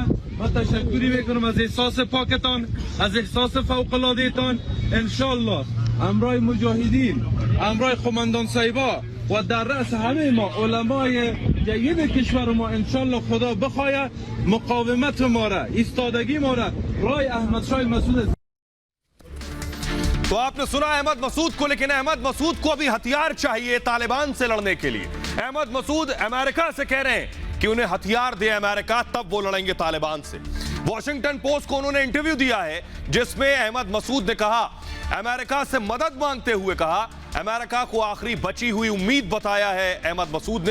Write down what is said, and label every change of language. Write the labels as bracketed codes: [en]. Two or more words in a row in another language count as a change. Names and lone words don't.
[fa] من تشکری میکنم از احساس پاکتان، از احساس فوق العاده تان. [ar] ان شاء الله [fa] امرای مجاهدین، امرای قماندان صاحبا و در رأس همه ما علمای جید کشور ما انشالله خدا بخواهد مقاومت ما را، ایستادگی ما را رای احمد شاه مسعود। [hi] तो आपने सुना अहमद मसूद को, लेकिन अहमद मसूद को अभी हथियार चाहिए तालिबान से लड़ने के लिए। अहमद मसूद अमेरिका से कह रहे हैं कि उन्हें हथियार दे अमेरिका, तब वो लड़ेंगे तालिबान से। वॉशिंगटन पोस्ट को उन्होंने इंटरव्यू दिया है जिसमें अहमद मसूद ने कहा, अमेरिका से मदद मांगते हुए कहा, अमेरिका को आखिरी बची हुई उम्मीद बताया है अहमद मसूद ने।